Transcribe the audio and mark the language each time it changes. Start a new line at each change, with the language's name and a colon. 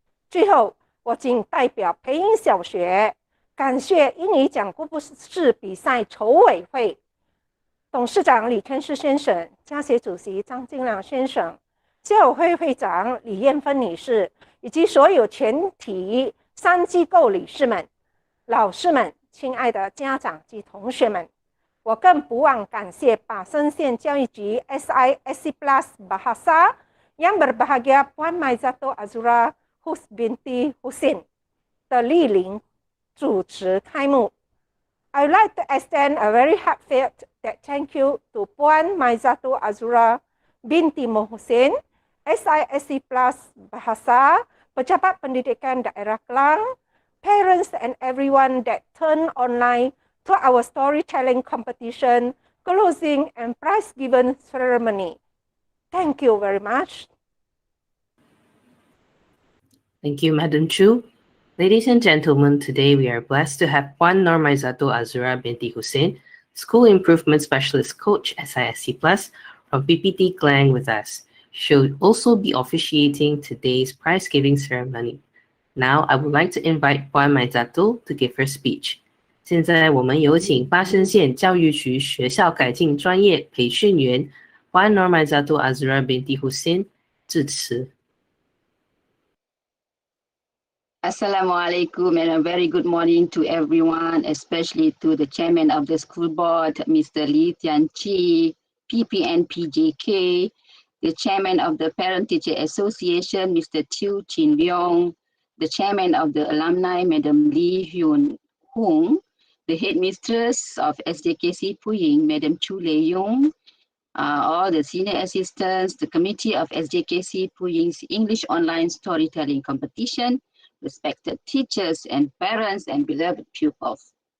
Chinese: 最后，我谨代表培英小学感谢英语讲故事比赛筹委会董事长李天士先生、家协主席张金良先生、校委会会长李艳芬女士，以及所有全体3机构理事们、老师们、亲爱的家长及同学们。我更不忘感谢巴生县教育局 SJKC Plus Bahasa
Malay: yang berbahagia
Chinese: Puan Maizatul Azura binti Husin 的莅临主持开幕。
English: I would like to extend a very heartfelt thank you to Puan Maizatul Azura binti Husin, SJKC Plus Bahasa, Pejabat Pendidikan Daerah Kelang, parents and everyone that turned online to our storytelling competition, closing and prize giving ceremony. Thank you very much. Thank you, Madam Chu. Ladies and gentlemen, today we are blessed to have Puan Nur Maizatul Azura binti Husin, School Improvement Specialist Coach SISC Plus from PPT Klang with us. She'll also be officiating today's prize-giving ceremony. Now, I would like to invite Puan Maizatul to give her speech.
Chinese: 现在我们有请巴生县教育局学校改进专业培训员 Puan Nur Maizatu Azura binti Husin 致辞。
English: Assalamualaikum and a very good morning to everyone, especially to the chairman of the school board, Mr. Lee Tian Chi, PPN PJK, the chairman of the Parent Teacher Association, Mr. Tiu Chin Leong, the chairman of the alumni, Madam Lee Hyun Hong, the headmistress of SJKC Pui Ying, Madam Chu Lei Yong, all the senior assistants, the committee of SJKC Pui Ying's English online storytelling competition, respected teachers and parents and beloved pupils.